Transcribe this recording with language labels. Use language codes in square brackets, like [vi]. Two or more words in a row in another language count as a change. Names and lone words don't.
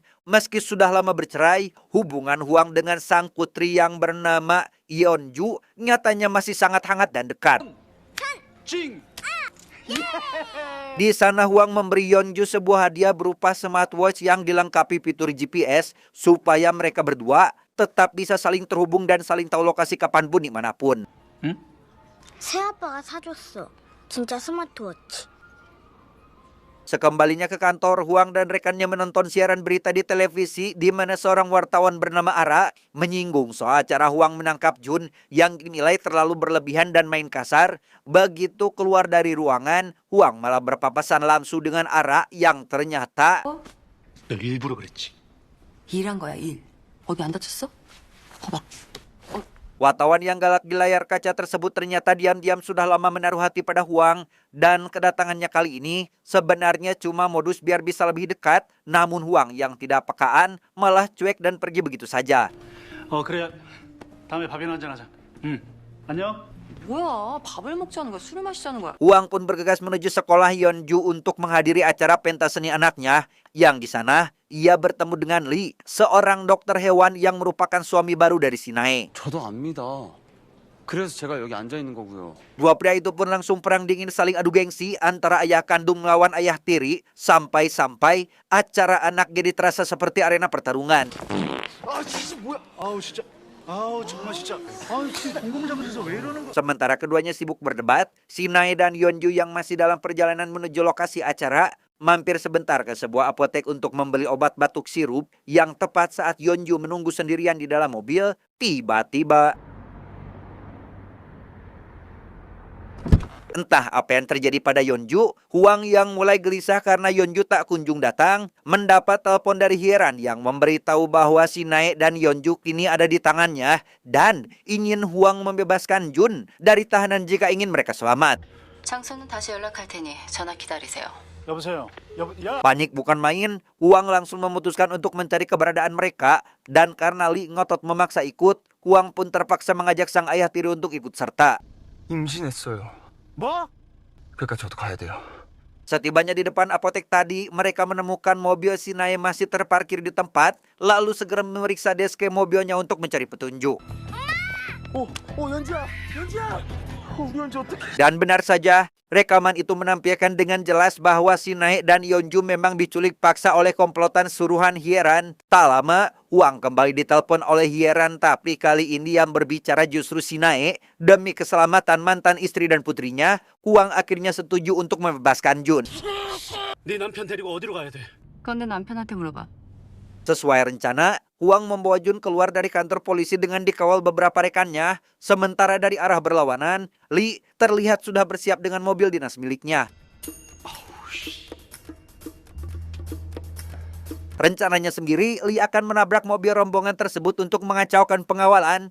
[id] Meski sudah lama bercerai, hubungan Huang dengan sang putri yang bernama Yeonju nyatanya masih sangat hangat dan dekat. Di sana Huang memberi Yeonju sebuah hadiah berupa smartwatch yang dilengkapi fitur GPS supaya mereka berdua tetap bisa saling terhubung dan saling tahu lokasi kapanpun dimanapun. [ko] 새아빠가 사줬어. 진짜 스마트워치. [id] Sekembalinya ke kantor, Huang dan rekannya menonton siaran berita di televisi di mana seorang wartawan bernama Ara menyinggung soal cara Huang menangkap Jun yang dinilai terlalu berlebihan dan main kasar. Begitu keluar dari ruangan, Huang malah berpapasan langsung dengan Ara yang ternyata [ko] 내가 일부러 그랬지. 일한 거야, 일. 어디 안 다쳤어? 봐봐. [id] wartawan yang galak di layar kaca tersebut ternyata diam-diam sudah lama menaruh hati pada Huang, dan kedatangannya kali ini sebenarnya cuma modus biar bisa lebih dekat. Namun Huang yang tidak pekaan malah cuek dan pergi begitu saja. [ko] 그래. 다음에 밥이나 한잔 하자. 안녕. 뭐야, 밥을 먹자는 거야, 술을 마시자는 거야. [id] Huang pun bergegas menuju sekolah Yeonju untuk menghadiri acara pentas seni anaknya, yang di sana ia bertemu dengan Lee, seorang dokter hewan yang merupakan suami baru dari Sinae. [ko] 저도 압니다. 그래서 제가 여기 앉아 있는 거고요. [id] Dua pria itu pun langsung perang dingin saling adu gengsi antara ayah kandung melawan ayah tiri, sampai-sampai acara anak jadi terasa seperti arena pertarungan. [ko] 아, 진짜 뭐야? 아우, 진짜. 아우, 정말 진짜. 아우, 진짜 공공장소에서 왜 이러는 거야? [id] Sementara keduanya sibuk berdebat, Sinae dan Yeonju yang masih dalam perjalanan menuju lokasi acara mampir sebentar ke sebuah apotek untuk membeli obat batuk sirup. Yang tepat saat Yeonju menunggu sendirian di dalam mobil, tiba-tiba entah apa yang terjadi pada Yeonju, Huang yang mulai gelisah karena Yeonju tak kunjung datang, mendapat telepon dari Hyeran yang memberitahu bahwa Sinae dan Yeonju kini ada di tangannya dan ingin Huang membebaskan Jun dari tahanan jika ingin mereka selamat. [ko] 장소는 다시 연락할 테니 전화 기다리세요. 여보세요. 야. [id] Panik bukan main, Huang langsung memutuskan untuk mencari keberadaan mereka, dan karena Lee ngotot memaksa ikut, Huang pun terpaksa mengajak sang ayah tiri untuk ikut serta. [ko] 임신했어요. 뭐? 그러니까 저도 가야 돼요. [id] Setibanya di depan apotek tadi, mereka menemukan mobil Sinae masih terparkir di tempat, lalu segera memeriksa deske mobilnya untuk mencari petunjuk. Dan benar saja, rekaman itu menampilkan dengan jelas bahwa Sinae dan Yeonju memang diculik paksa oleh komplotan suruhan Hyeran. Tak lama, Hwang kembali ditelepon oleh Hyeran, tapi kali ini yang berbicara justru Sinae. Demi keselamatan mantan istri dan putrinya, Hwang akhirnya setuju untuk membebaskan Jun. [ko] 네 남편 데리고 어디로 가야 돼? 그건 내 남편한테 물어봐. [id] Sesuai rencana, Hwang membawa Jun keluar dari kantor polisi dengan dikawal beberapa rekannya. Sementara dari arah berlawanan, Lee terlihat sudah bersiap dengan mobil dinas miliknya. Rencananya sendiri, Lee akan menabrak mobil rombongan tersebut untuk mengacaukan pengawalan.